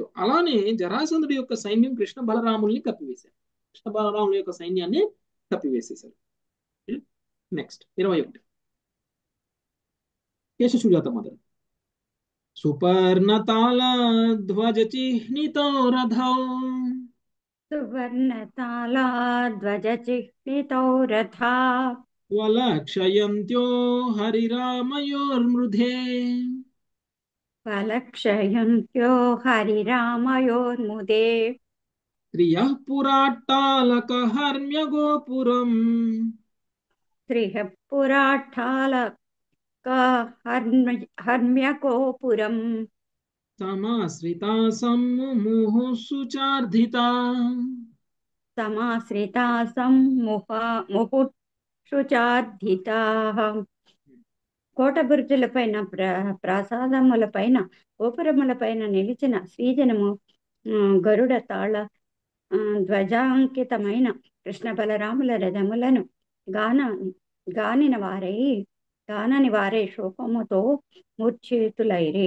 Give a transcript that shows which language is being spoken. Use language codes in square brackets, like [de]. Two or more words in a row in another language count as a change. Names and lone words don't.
[te] అలానే జరాసంధుడి యొక్క సైన్యం కృష్ణ బలరాముల్ని కప్పివేశారు. కృష్ణ బలరాముల యొక్క సైన్యాన్ని కప్పివేసేశారు. నెక్స్ట్ 21 కేశ సుజాత మొదలు. [sa] सुपर्णताल ध्वज चिह्नितो रथौ सुवर्णतालाध्वजचिह्नितौ रथा वलक्षयन्त्यो हरिरामयोर्मृधे फलक्षयन्त्यो हरिरामयोर्मुदे त्रियः पुराट्टालकहर्म्य गोपुरम् त्रिः पुराट्टालकहर्म्यगोपुरम् समाश्रिता सम्मुमुहु सुचार्धिता समाश्रिता मुहुक्षुचार्धिताः [te] కోట బురుజులపైన ప్రాసాదములపైన గోపురములపైన నిలిచిన శ్రీజనము గరుడ తాళ ధ్వజాంకితమైన కృష్ణ బలరాముల రథములను గానని వారై శోకముతో మూర్ఛితులైరే.